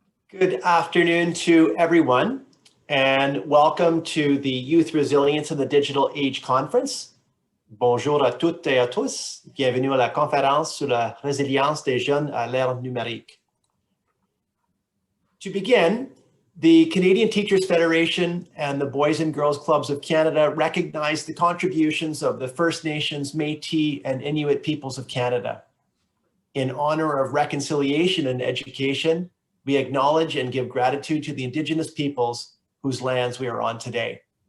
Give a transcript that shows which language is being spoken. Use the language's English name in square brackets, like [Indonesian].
[English] Good afternoon to everyone, and welcome to the Youth Resilience in the Digital Age Conference. [French] Bonjour à toutes et à tous. Bienvenue à la conférence sur la résilience des jeunes à l'ère numérique. [English] To begin, the Canadian Teachers Federation and the Boys and Girls Clubs of Canada recognize the contributions of the First Nations, Métis, and Inuit peoples of Canada. In honor of reconciliation and education, we acknowledge and give gratitude to the Indigenous peoples whose lands we are on today.